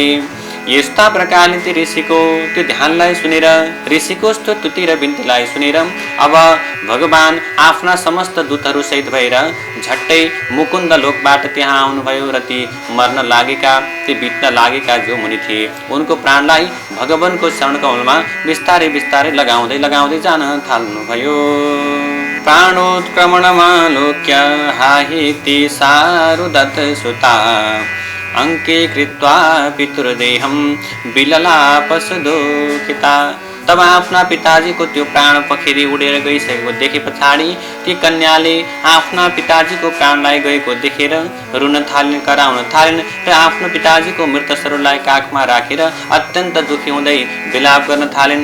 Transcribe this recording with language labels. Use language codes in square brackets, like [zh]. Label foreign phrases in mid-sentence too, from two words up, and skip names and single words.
[ne] यस्ता प्रकारले ती ऋषिको त्यो ध्यानलाई सुनेर, ऋषिको स्तुति र बिन्तीलाई सुनेर अब भगवान आफ्ना समस्त दूतहरू सहित भएर झट्टै मुकुन्द लोकबाट त्यहाँ आउनुभयो र ती मर्न लागेका, ती बित्न लागेका जो मुनि थिए उनको प्राणलाई भगवानको चरणकमलमा बिस्तारै बिस्तारै लगाउँदै लगाउँदै जान थाल्नुभयो। [sa] प्राणोत्क्रमणमालोक्य हाहेति सारुदत्त सुता अंके कृत्वा पितृदेहं विललापसुदुखिता। [ne] तब आफ्ना पिताजीको त्यो प्राण पखेरी उडेर गइसकेको देखे पछाडि ती कन्याले आफ्ना पिताजीको प्राणलाई गएको देखेर रुन थालिन्, कराउन थालिन् र आफ्नो पिताजीको मृत शरीरलाई काखमा राखेर अत्यन्त दुखी हुँदै विलाप गर्न थालिन्।